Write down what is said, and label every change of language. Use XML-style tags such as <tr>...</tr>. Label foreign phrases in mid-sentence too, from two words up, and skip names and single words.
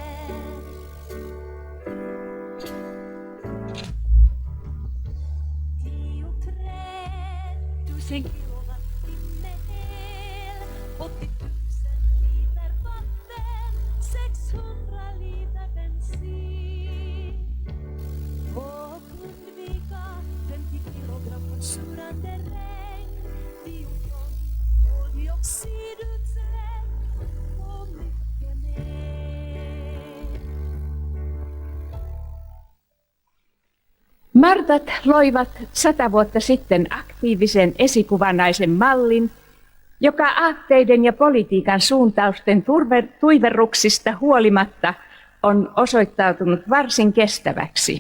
<sv>Sen kilowattimme el, 80 000 liter vatten, 600 liter bensin. Och undvika 50 kilogram försurande regn, 10 ton koldioxidutsläpp och mycket mer.</sv> <fi>Martat loivat 100 vuotta sitten aktiivisen esikuvanaisen mallin, joka aatteiden ja politiikan suuntausten tuiverruksista huolimatta on osoittautunut varsin kestäväksi.</fi>